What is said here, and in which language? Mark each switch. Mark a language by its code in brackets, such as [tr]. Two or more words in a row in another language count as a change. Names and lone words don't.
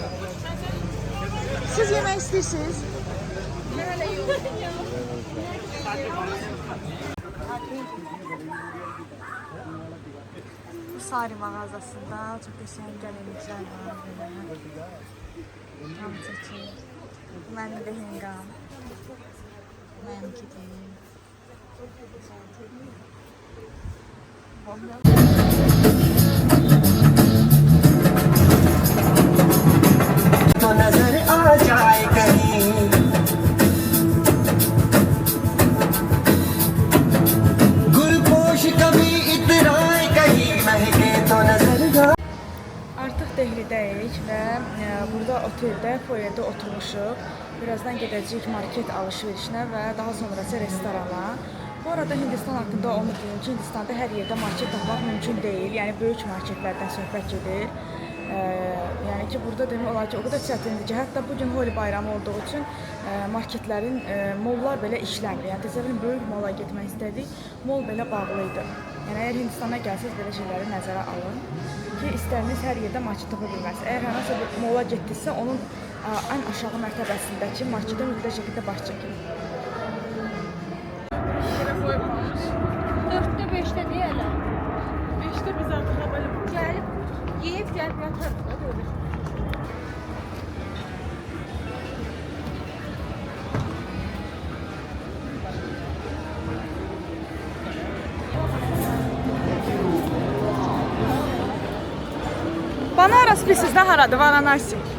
[az] Siz yemək istəyirsiniz? Bu Sari mağazasında çox qəşəng gəlinliklər var. Tam çəkir. Mənim də hengam. Mənimki deyil. [hi] तो नजर आ जाए कहीं गुलपोश कभी इतराए कहीं महके तो नजर आ [az] Artıq Dehlidəyik və burada oteldə, foyerdə oturmuşuq. Birazdan gedəcəyik market alış-verişinə və daha sonra isə restorana. Bu arada Hindistan haqqında onu deyim ki, Hindistanda hər yerdə market tapmaq mümkün deyil. Yəni böyük marketlərdən söhbət gedir. Yəni ki, burada demək olar ki, o qədər çətindir ki, hətta bugün Holi bayramı olduğu üçün marketlərin, mollar belə işləmir. Yəni təsəvvürün böyük mola getmək istədik, mol belə bağlı idi. Yəni əgər Hindistana gəlsəz belə şeyləri nəzərə alın ki, istədiyiniz hər yerdə market tapa bilməz. Əgər hər hansı bir mola getdinizsə, onun ən aşağı mərtəbəsindəki marketə mütləq şəkildə baş çəkin. [tr] Dörtte beşte diyelim. İşte biz artık böyle Gelip yiyip gelip yatarız. O da olur. [az] Banaras sizdən haradır? Varanasi.